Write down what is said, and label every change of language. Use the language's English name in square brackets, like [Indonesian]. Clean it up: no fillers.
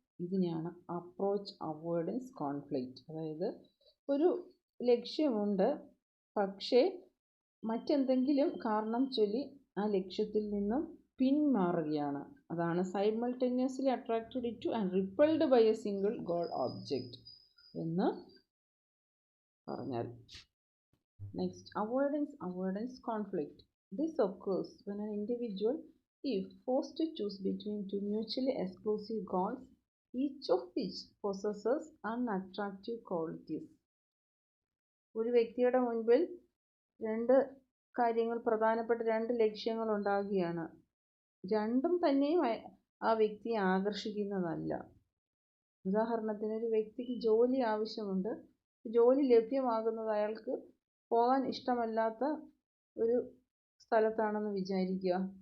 [Malayalam] ഇതിനെയാണ് approach avoidance conflict. അതായത് ഒരു ലക്ഷ്യമുണ്ട്, പക്ഷേ മറ്റെന്തെങ്കിലും കാരണം ചൊല്ലി ആ ലക്ഷ്യത്തിൽ നിന്നും പിന്മാറുകയാണ്. അതാണ് [English] simultaneously attracted to and repulsed by a single goal object [Malayalam] എന്ന് പറഞ്ഞാൽ. [English] Next, avoidance conflict. This occurs when an individual is forced to choose between two mutually exclusive goals, each of which possesses unattractive qualities. [Malayalam] ഒരു വ്യക്തിയുടെ മുൻപിൽ രണ്ട് കാര്യങ്ങൾ, പ്രധാനപ്പെട്ട രണ്ട് ലക്ഷ്യങ്ങൾ ഉണ്ടാകുകയാണ്. രണ്ടും തന്നെയും ആ വ്യക്തിയെ ആകർഷിക്കുന്നതല്ല. ഉദാഹരണത്തിന് ഒരു വ്യക്തിക്ക് ജോലി ആവശ്യമുണ്ട്, ജോലി ലഭ്യമാകുന്നത് അയാൾക്ക് പോകാൻ ഇഷ്ടമല്ലാത്ത ഒരു സ്ഥലത്താണെന്ന് വിചാരിക്കുക.